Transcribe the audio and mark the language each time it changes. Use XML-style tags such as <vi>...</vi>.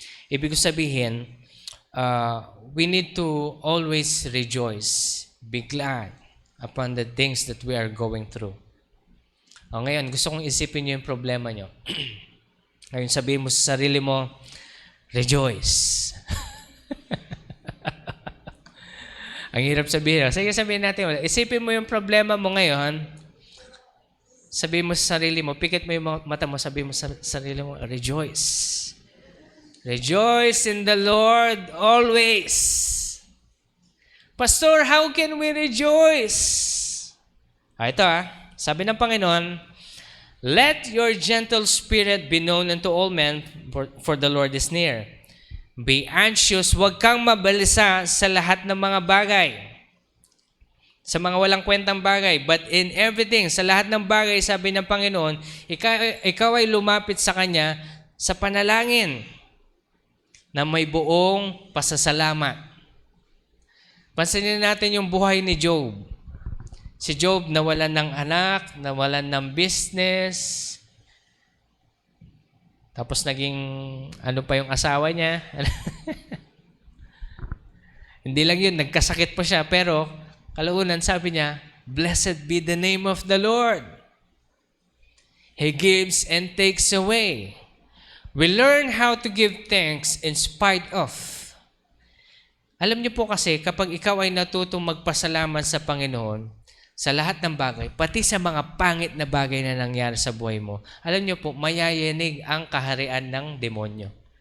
<tl>Ibig sabihin,</tl> <en>we need to always rejoice, be glad. upon the things that we are going through.</en> <tl>O ngayon, gusto kong isipin niyo yung problema niyo. Ngayon, sabihin mo sa sarili mo, rejoice. Ang hirap sabihin. Sige, sabihin natin. Isipin mo yung problema mo ngayon. Sabihin mo sa sarili mo, pikit mo yung mata mo, sabihin mo sa sarili mo, rejoice.</tl> <en>Rejoice in the Lord always. Pastor, how can we rejoice?</en> <tl>Ito sabi ng Panginoon,</tl> <en>let your gentle spirit be known unto all men, for the Lord is near. Be anxious,</en> <tl>huwag kang mabalisa sa lahat ng mga bagay. Sa mga walang kwentang bagay.</tl> <en>But in everything,</en> <tl>sa lahat ng bagay, sabi ng Panginoon, ikaw ay lumapit sa Kanya sa panalangin na may buong pasasalamat. Pansinin natin yung buhay ni Job. Si Job nawalan ng anak, nawalan ng business, tapos naging ano pa yung asawa niya. Hindi lang yun, nagkasakit pa siya. Pero kalaunan sabi niya,</tl> <en>blessed be the name of the Lord. He gives and takes away. We learn how to give thanks in spite of.</en> <tl>Alam niyo po kasi, kapag ikaw ay natutong magpasalamat sa Panginoon, sa lahat ng bagay, pati sa mga pangit na bagay na nangyari sa buhay mo, alam niyo po, mayayanig ang kaharian ng demonyo.</tl>